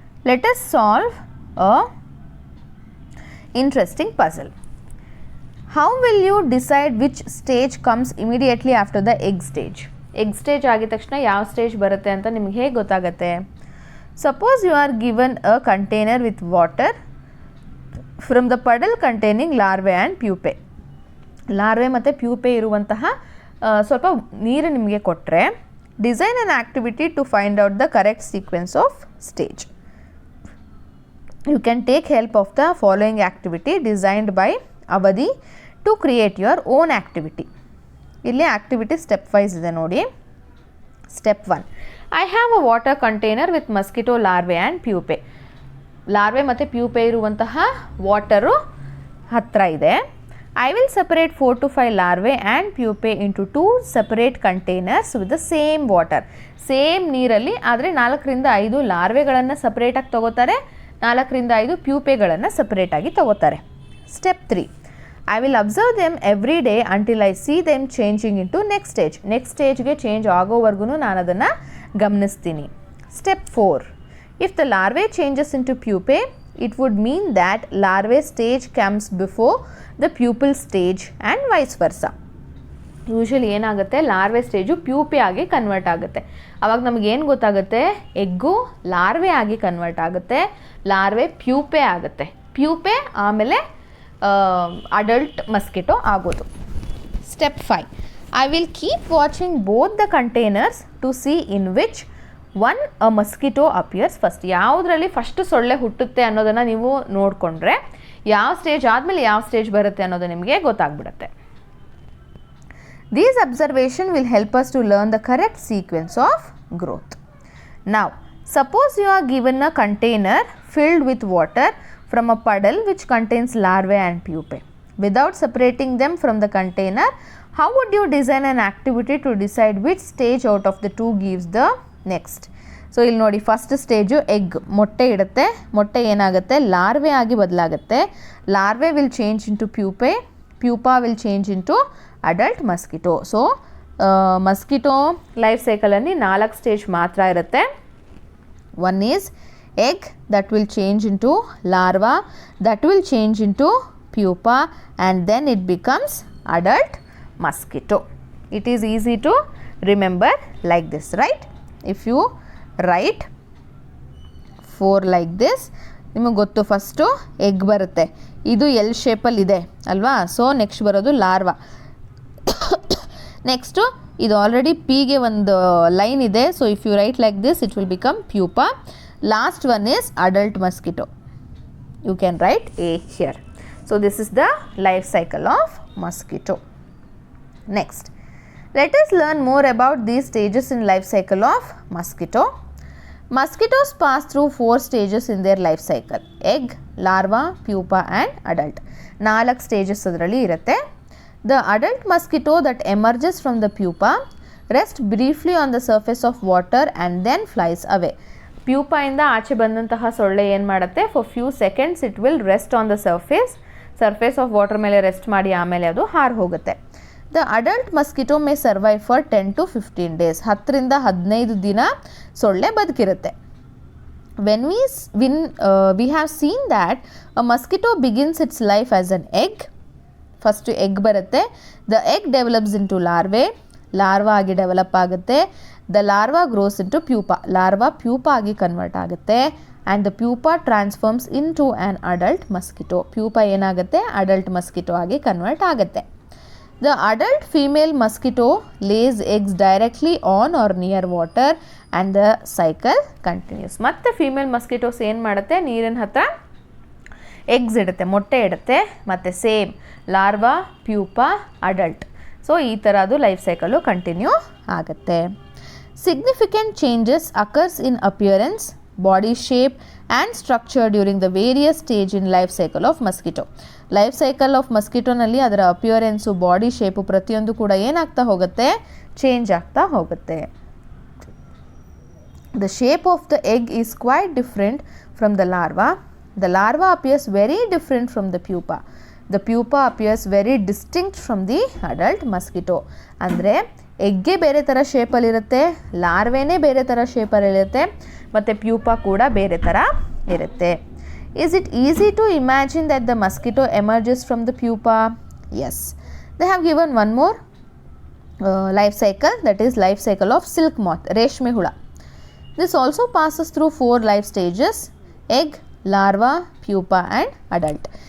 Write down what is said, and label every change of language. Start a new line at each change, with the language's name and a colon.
English: Let us solve a interesting puzzle. How will you decide which stage comes immediately after the egg stage?
Kannada: Egg stage ಆಗಿದ ತಕ್ಷಣ ಯಾವ stage ಬರುತ್ತೆ ಅಂತ ನಿಮಗೆ ಹೇಗೆ ಗೊತ್ತಾಗುತ್ತೆ?
English: Suppose you are given a container with water from the puddle containing larvae and pupae.
Kannada: Larvae ಮತ್ತು ಪ್ಯೂಪೆ ಇರುವಂತಹ ಸ್ವಲ್ಪ ನೀರು ನಿಮಗೆ ಕೊಟ್ಟರೆ,
English: Design an activity to find out the correct sequence of stage. You can take help of the following activity designed by Avadi to create your own activity.
Kannada: ಇಲ್ಲಿ activity step wise ಇದೆ ನೋಡಿ.
English: Step 1. I have a water container with mosquito larvae and pupae.
Kannada: Larvae ಮತ್ತು ಪ್ಯೂಪೆ ಇರುವಂತಹ water ಹತ್ತಿರ ಇದೆ.
English: I will separate 4 to 5 larvae and pupae into 2 separate containers with the same water.
Kannada: Same ನೀರಲ್ಲಿ, ಆದರೆ 4 ರಿಂದ 5 ಲಾರ್ವೆಗಳನ್ನು ಸಪ್ರೇಟಾಗಿ ತಗೋತಾರೆ, 4 ರಿಂದ 5 ಪ್ಯೂಪೆಗಳನ್ನು ಸಪ್ರೇಟಾಗಿ ತಗೋತಾರೆ.
English: Step 3. I will observe them every day until I see them changing into next stage.
Kannada: Next ಸ್ಟೇಜ್ಗೆ change ಆಗೋವರೆಗೂ ನಾನು ಅದನ್ನು ಗಮನಿಸ್ತೀನಿ.
English: Step 4. If the larvae changes into pupae, it would mean that larvae stage comes before the pupal stage and vice versa.
Kannada: Usually ಏನಾಗುತ್ತೆ, larvae stage ಪ್ಯೂಪೆ ಆಗಿ convert ಆಗುತ್ತೆ. ಆವಾಗ ನಮಗೇನು ಗೊತ್ತಾಗುತ್ತೆ, egg larvae ಆಗಿ ಕನ್ವರ್ಟ್ ಆಗುತ್ತೆ, ಲಾರ್ವೆ ಪ್ಯೂಪೆ ಆಗುತ್ತೆ, ಪ್ಯೂಪೆ ಆಮೇಲೆ ಅಡಲ್ಟ್ ಮಸ್ಕಿಟೋ ಆಗೋದು.
English: Step 5. I will keep watching both the containers to see in which one a mosquito appears first.
Kannada: ಯಾವುದರಲ್ಲಿ ಫಸ್ಟ್ ಸೊಳ್ಳೆ ಹುಟ್ಟುತ್ತೆ ಅನ್ನೋದನ್ನು ನೀವು ನೋಡಿಕೊಂಡ್ರೆ, ಯಾವ ಸ್ಟೇಜ್ ಆದಮೇಲೆ ಯಾವ ಸ್ಟೇಜ್ ಬರುತ್ತೆ ಅನ್ನೋದು ನಿಮಗೆ ಗೊತ್ತಾಗ್ಬಿಡುತ್ತೆ.
English: These observations will help us to learn the correct sequence of growth. Now, suppose you are given a container filled with water from a puddle which contains larvae and pupae. Without separating them from the container, how would you design an activity to decide which stage out of the two gives the next?
Kannada: So ಇಲ್ಲಿ ನೋಡಿ, first stage egg, ಮೊಟ್ಟೆ ಇಡುತ್ತೆ, ಮೊಟ್ಟೆ ಏನಾಗುತ್ತೆ, larvae ಆಗಿ ಬದಲಾಗುತ್ತೆ.
English: Larvae will change into pupae, pupa will change into adult mosquito.
Kannada: So mosquito life ಸೈಕಲಲ್ಲಿ 4 stage ಮಾತ್ರ ಇರುತ್ತೆ.
English: One is egg that will change into larva, that will change into pupa, and then it becomes adult mosquito. It is easy to remember like this, right? If you write 4 like this,
Kannada: ನಿಮಗೆ ಗೊತ್ತು, first egg ಬರುತ್ತೆ, ಇದು L ಶೇಪಲ್ಲಿದೆ ಅಲ್ವಾ. So next ಬರೋದು larva. Next ಇದು already ಪಿಗೆ ಒಂದು line ಇದೆ.
English: So if you write like this, it will become pupa. Last one is adult mosquito. You can write A here. So this is the life cycle of mosquito. Next, let us learn more about these stages in life cycle of mosquito. Mosquitoes pass through 4 stages in their life cycle: egg, larva, pupa and adult.
Kannada: 4 stages ಅದರಲ್ಲಿ ಇರುತ್ತೆ.
English: The adult mosquito that emerges from the pupa rests briefly on the surface of water and then flies away.
Kannada: ಪ್ಯೂಪಾಯಿಂದ ಆಚೆ ಬಂದಂತಹ ಸೊಳ್ಳೆ ಏನು ಮಾಡುತ್ತೆ,
English: for few seconds it will rest on the surface of water
Kannada: ಮೇಲೆ rest ಮಾಡಿ ಆಮೇಲೆ ಅದು ಹಾರಿ ಹೋಗುತ್ತೆ.
English: The adult mosquito may survive for 10 to 15 days.
Kannada: 10ರಿಂದ 15 ದಿನ ಸೊಳ್ಳೆ ಬದುಕಿರುತ್ತೆ.
English: When we have seen that a mosquito begins its life as an egg.
Kannada: First egg ಬರುತ್ತೆ.
English: the egg develops into larva
Kannada: ಆಗಿ ಡೆವಲಪ್ ಆಗುತ್ತೆ.
English: the larva grows into larva pupa
Kannada: ಆಗಿ convert ಆಗುತ್ತೆ.
English: And the pupa transforms into an adult mosquito.
Kannada: Pupa ಏನಾಗುತ್ತೆ, adult mosquito ಆಗಿ convert ಆಗುತ್ತೆ.
English: The adult female mosquito lays eggs directly on or near water and the cycle continues.
Kannada: ಮತ್ತು female mosquitoes ಏನು ಮಾಡುತ್ತೆ, ನೀರಿನ ಹತ್ರ ಎಗ್ಸ್ ಇಡುತ್ತೆ, ಮೊಟ್ಟೆ ಇಡುತ್ತೆ. ಮತ್ತು same larva, pupa, adult. So ಈ ಥರ ಅದು ಲೈಫ್ ಸೈಕಲು ಕಂಟಿನ್ಯೂ ಆಗುತ್ತೆ.
English: Significant changes occurs in appearance, body shape and structure during the various stage in life cycle of mosquito.
Kannada: Life cycle of ಮಸ್ಕಿಟೋನಲ್ಲಿ ಅದರ ಅಪಿಯರೆನ್ಸು, ಬಾಡಿ ಶೇಪು ಪ್ರತಿಯೊಂದು ಕೂಡ ಏನಾಗ್ತಾ ಹೋಗುತ್ತೆ, change ಆಗ್ತಾ ಹೋಗುತ್ತೆ.
English: The shape of the egg is quite different from the larva. The larva appears very different from the pupa. The pupa appears very distinct from the adult mosquito. ಅಂದರೆ ಎಗ್ಗೆ ಬೇರೆ ಥರ ಶೇಪಲ್ಲಿರುತ್ತೆ, ಲಾರ್ವೇನೇ ಬೇರೆ ಥರ ಶೇಪಲ್ಲಿರುತ್ತೆ, ಮತ್ತು ಪ್ಯೂಪಾ ಕೂಡ ಬೇರೆ ಥರ ಇರುತ್ತೆ. Is it easy to imagine that the mosquito emerges from the pupa? Yes. They have given one more life cycle, that is life cycle of silk moth,
Kannada: ರೇಷ್ಮೆ ಹುಳ.
English: This also passes through 4 life stages: egg, larva, pupa and adult.